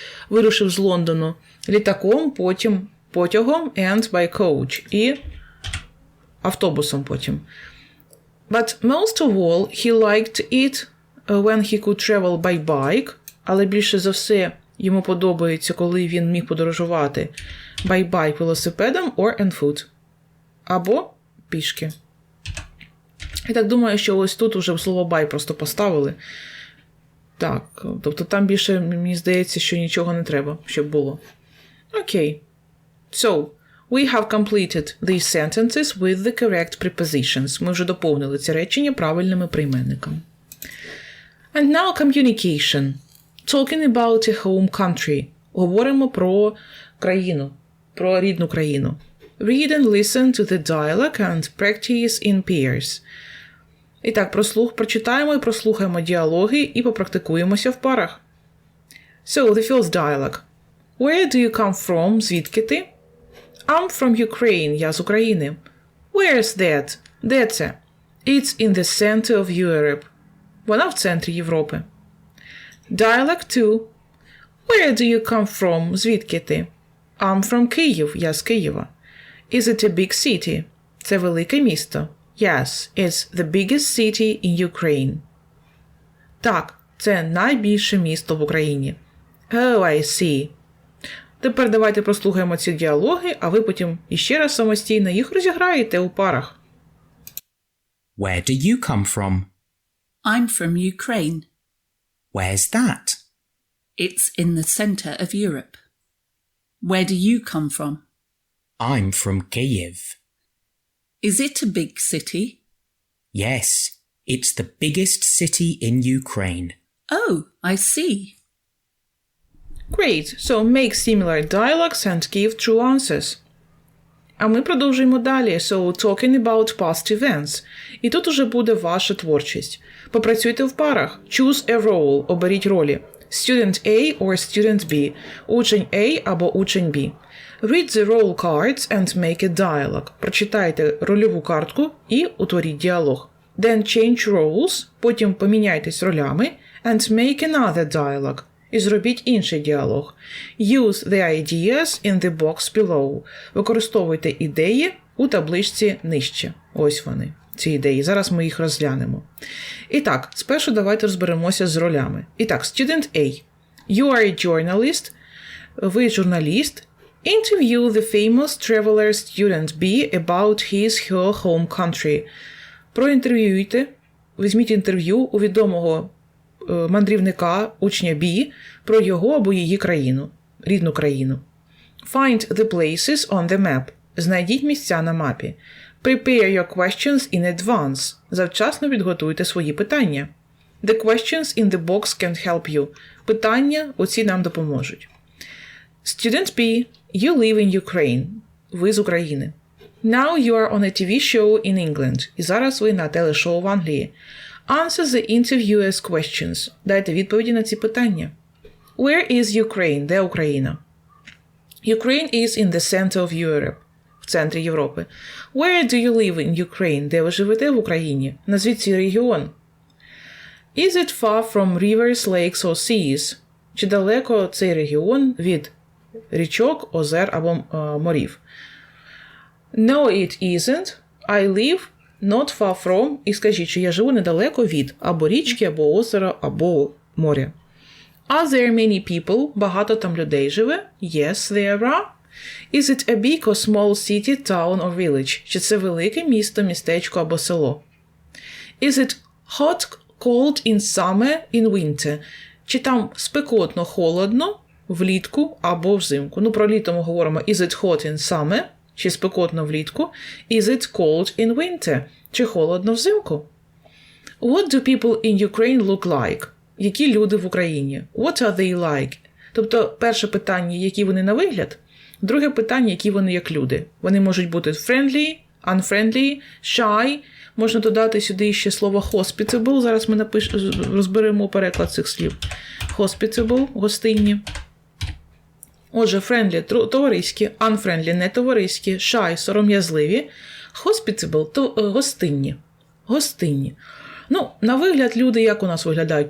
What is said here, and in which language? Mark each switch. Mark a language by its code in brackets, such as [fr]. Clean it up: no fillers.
[uk] Вирушив з Лондону літаком, потім потягом [en] and by coach [uk] і автобусом потім. [en] But most of all, he liked it when he could travel by bike, [uk] але більше за все йому подобається, коли він міг подорожувати [en] by bike [uk] велосипедом [en] or on foot. [uk] Або пішки. Я так думаю, що ось тут уже слово by просто поставили. Так, тобто там більше, мені здається, що нічого не треба, щоб було. Окей. [en] So, we have completed these sentences with the correct prepositions. [uk] Ми вже доповнили ці речення правильними прийменниками. [en] And now communication. Talking about a home country. [uk] Говоримо про країну, про рідну країну. [en] Read and listen to the dialogue and practice in pairs. [uk] І так, прочитаємо і прослухаємо діалоги і попрактикуємося в парах. [en] So, the first dialogue. Where do you come from? [uk] Звідки ти? [en] I'm from Ukraine. [uk] Я з України. [en] Where's that? [uk] Де це? [en] It's in the center of Europe. [uk] Вона в центрі Європи. [en] Dialogue 2. Where do you come from? [uk] Звідки ти? [en] I'm from Kyiv. [uk] Я з Києва. [en] Is it a big city? [uk] Це велике місто. [en] Yes, it's the biggest city in Ukraine. [uk] Так, це найбільше місто в Україні. [en] Oh, I see. [uk] Тепер давайте прослухаємо ці діалоги, а ви потім іще раз самостійно їх розіграєте у парах. [en] Where do you come from? I'm from Ukraine. Where's that? It's in the center of Europe. Where do you come from? I'm from Kyiv. Is it a big city? Yes, it's the biggest city in Ukraine. Oh, I see. Great, so make similar dialogues and give true answers. [uk] А ми продовжуємо далі. [en] So, talking about past events. [uk] І тут уже буде ваша творчість. Попрацюйте в парах. [en] Choose a role. [uk] Оберіть ролі. [en] Student A or student B. [uk] Учень A або учень B. [en] Read the role cards and make a dialogue. [uk] Прочитайте рольову картку і утворіть діалог. [en] Then change roles. [uk] Потім поміняйтесь ролями. [en] And make another dialogue. [uk] І зробіть інший діалог. [en] Use the ideas in the box below. [uk] Використовуйте ідеї у табличці нижче. Ось вони, ці ідеї. Зараз ми їх розглянемо. І так, спершу давайте розберемося з ролями. І так, Student A. [en] You are a journalist. [uk] Ви журналіст. [en] Interview the famous traveler Student B about his/her home country. [uk] Проінтерв'юйте, візьміть інтерв'ю у відомого мандрівника, учня B, про його або її країну, рідну країну. [en] Find the places on the map. [uk] Знайдіть місця на мапі. [en] Prepare your questions in advance. [uk] Завчасно підготуйте свої питання. [en] The questions in the box can help you. [uk] Питання оці нам допоможуть. [en] Student B, you live in Ukraine. [uk] Ви з України. [en] Now you are on a TV show in England. [uk] І зараз ви на телешоу в Англії. [en] Answer the interviewer's questions. [uk] Дайте відповіді на ці питання. [en] Where is Ukraine? [uk] Де Україна? [en] Ukraine is in the center of Europe. [uk] В центрі Європи. [en] Where do you live in Ukraine? [uk] Де ви живете в Україні? Назвіть цей регіон. [en] Is it far from rivers, lakes or seas? [uk] Чи далеко цей регіон від річок, озер або морів? [en] No, it isn't. I live not far from. [uk] І скажіть, що я живу недалеко від або річки, або озера, або моря. [en] Are there many people? [uk] Багато там людей живе? [en] Yes, there are. Is it a big or small city, town or village? [uk] Чи це велике місто, містечко або село? [en] Is it hot, cold in summer, in winter? [uk] Чи там спекотно, холодно влітку або взимку. Ну, про літо ми говоримо [en] is it hot in summer, [uk] чи спекотно влітку, [en] is it cold in winter, [uk] чи холодно взимку. [en] What do people in Ukraine look like? [uk] Які люди в Україні? [en] What are they like? [uk] Тобто, перше питання, які вони на вигляд, друге питання, які вони як люди. Вони можуть бути friendly, unfriendly, shy. Можна додати сюди ще слово hospitable. Зараз ми розберемо переклад цих слів. Hospitable – гостинні. Отже, friendly – товариські, unfriendly – не товариські, shy – сором'язливі, hospitable – то гостинні. Гостинні. Ну, на вигляд люди як у нас виглядають?